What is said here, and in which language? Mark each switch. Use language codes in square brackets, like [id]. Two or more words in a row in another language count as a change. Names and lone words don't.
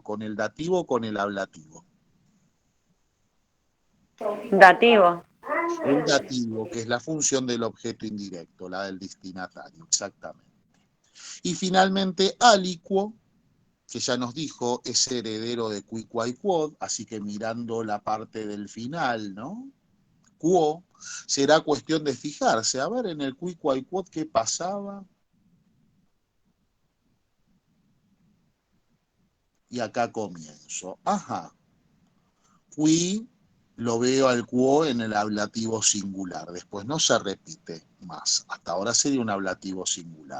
[es] ¿Con el dativo o con el ablativo? Dativo. el dativo, que es la función del objeto indirecto, la del destinatario, exactamente. Y finalmente, aliquo, que ya nos dijo, es heredero de [la] qui, quae, quod, [es] así que mirando la parte del final, ¿no? Quo, será cuestión de fijarse, a ver en el [la] qui, quae, quod, [es] ¿qué pasaba? Y acá comienzo. Ajá. Qui lo veo al quo en el ablativo singular. Después no se repite más. Hasta ahora sería un ablativo singular.